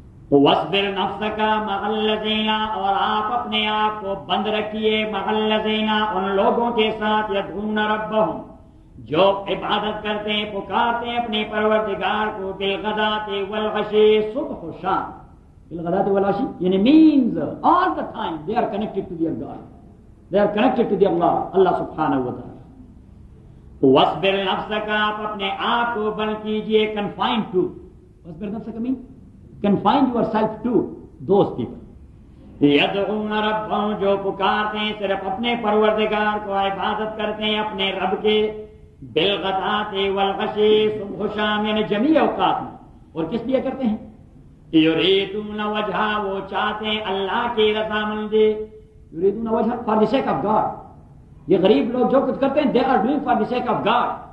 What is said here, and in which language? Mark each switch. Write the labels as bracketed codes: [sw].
[ar] وَاصْبِرْ نَفْسَكَ مَعَ الَّذِينَ, [ur] اور آپ اپنے آپ کو بند رکھیے, [ar] مَعَ الَّذِينَ, [ur] ان لوگوں کے ساتھ, [ar] يَدْعُونَ رَبَّهُمْ, [ur] جو عبادت کرتے ہیں, پکارتے ہیں اپنے پروردگار کو, [ar] بِالْغَدَاةِ وَالْعَشِيِّ [ur] صُبْحُ وَشَامٌ, [ar] بِالْغَدَاةِ وَالْعَشِيِّ [en] یعنی means all the time they are connected to their God, they are connected to their Allah, اللہ سبحانہ وتعالیٰ. [ar] وَاصْبِرْ نَفْسَكَ, [ur] آپ اپنے آپ کو بند کیجیے, [en] confined to, [ar] وَاصْبِرْ نَفْسَكَ [en] means confine yourself to those people. [ar] يَدْعُونَ رَبَّهُمْ, [ur] جو پکارتے ہیں صرف اپنے پروردگار کو, عبادت کرتے ہیں اپنے رب کے, [ar] بِالْغَدَاةِ وَالْعَشِيِّ [ur] صُبْحُ وَشَامٍ یعنی جمیع اوقات میں, اور کس لیے کرتے ہیں؟ [ar] يُرِيدُونَ وَجْهَهُ, [ur] وہ چاہتے ہیں اللہ کی رضا مندی, [ar] يُرِيدُونَ وَجْهَهُ [en] for the sake of God, [ur] یہ غریب لوگ جو کچھ کرتے ہیں [en] They are doing for the sake of God.